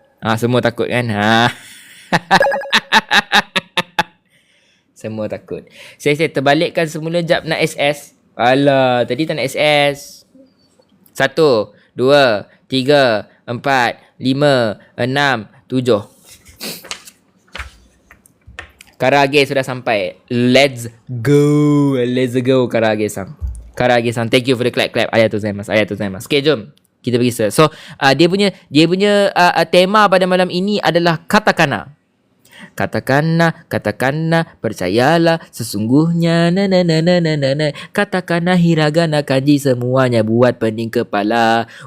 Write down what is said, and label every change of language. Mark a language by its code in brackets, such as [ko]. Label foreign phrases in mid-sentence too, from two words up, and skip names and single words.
[ms] Semua takut kan? Semua takut. Saya terbalikkan semula jap nak SS. Alah, tadi tak nak SS. 1, 2, 3, 4, 5, 6, 7. Karage sudah sampai. [en] Let's go. Let's go Karage-san. Karage-san, thank you for the clap. [ja] ありがとう ございます. [ms] Okay, jom. Kita pergi start. So, dia punya tema pada malam ini adalah katakana. Katakana, percayalah sesungguhnya katakana, hiragana, kanji semuanya buat pening kepala.